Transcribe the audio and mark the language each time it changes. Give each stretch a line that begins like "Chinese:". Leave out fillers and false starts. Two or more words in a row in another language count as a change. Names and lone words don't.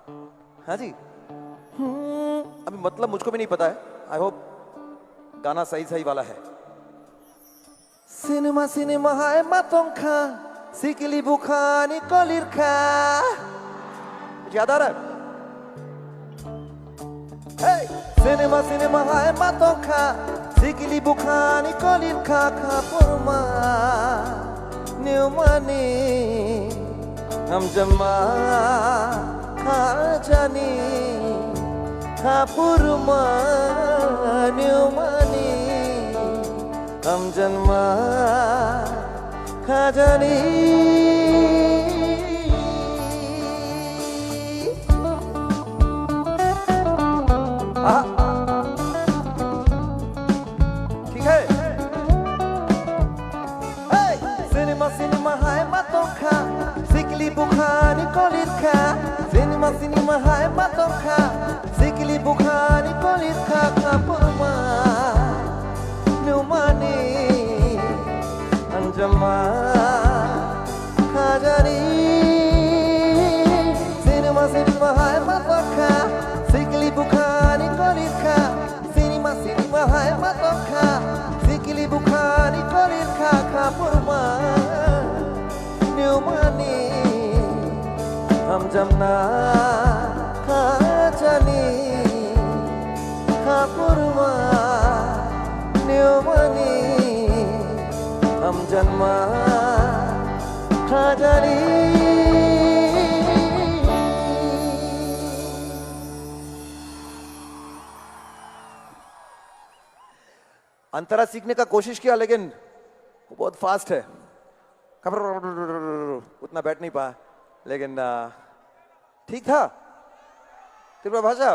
Hindi: हाँ जी। अभी मतलब मुझको भी नहीं पता है।
English: I hope
Hindi: गाना सही सही वाला है।
Kok Borok: सिनेमा सिनेमा हाय मातोंखा सिकली बुखानी कलिरखा।
Hindi: याद आ रहा है? Hey!
Kok Borok: Cinema, cinema, hai matoka, sikili bukhani kolir kaka purma, nyumani, ham jamma, khajani, kapurma, nyumani, ham jamma, khajani.
Hindi: ठीक है।
Kok Borok: सिनेमा सिनेमा हाय मातोंखा सिकली बुखानी कलिरखा। सिनेमा सिनेमा हाय मातोंखा सिकली बुखानी कलिरखा kapurma nyumani anjama khajani. Cinema cinema hai matonka sikli bukhani kolirka. Cinema cinema hai matonka sikli bukhani kolirka kapurma nyumani ham jamna khajani kapurma nyumani ham janma khajani.
Hindi: अंतरा सीखने का कोशिश किया लेकिन वो बहुत फास्ट है। उतना बैठ नहीं पाया लेकिन ठीक था त्रिपुरा भाषा।